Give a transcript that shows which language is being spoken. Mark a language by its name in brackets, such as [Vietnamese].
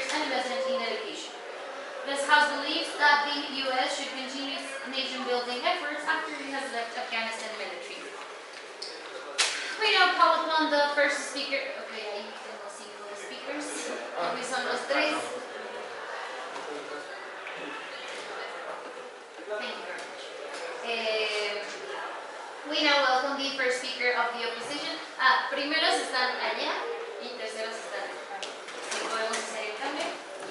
[English] House believes that the U.S. should continue its nation-building efforts after it has left Afghanistan military. We now call upon the first speaker. [Spanish] Okay, ahí tengo 5 speakers. Aquí son los 3. [English] Thank you very much. We now welcome the first speaker of the opposition. [Spanish] Primeros están allá y terceros están acá. Si podemos hacer el cambio.